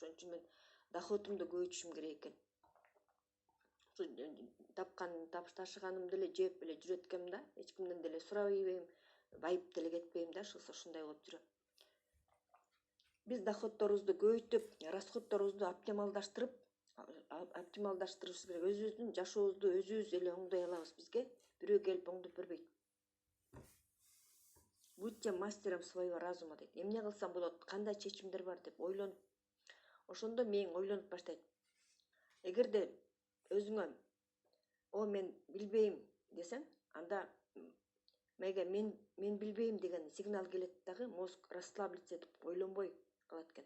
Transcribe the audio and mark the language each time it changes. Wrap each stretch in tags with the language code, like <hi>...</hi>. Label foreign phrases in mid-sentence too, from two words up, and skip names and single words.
<ky>Ошон үчүн мен доходумду көбөйтүшүм керек экен. Тапкан ташыганым деле жеп эле жүрөт экенмин да, эч кимден деле сурабайбайм, байып деле кетпейм да, ушундай болуп жүрөм. Биз доходдорубузду көбөйтүп, расходдорубузду оптималдаштырышыбыз керек. Өзүбүздүн жашообузду өзүбүз эле оңдой алабыз, бизге бирөө келип оңдоп бербейт.</ky> <ru>Будьте мастером своего разума дейт.</ru> <ky>Эмне кылсам болот, кандай чечимдер бар деп ойлонуп. Ошондо мээң ойлонуп баштайт. Эгерде өзүңө мен билбейм десең, анда мээге мен билбейм деген сигнал келет дагы,</ky> <ru>мозг расслабиться</ru> <ky>этип ойлонбой калат экен.</ky>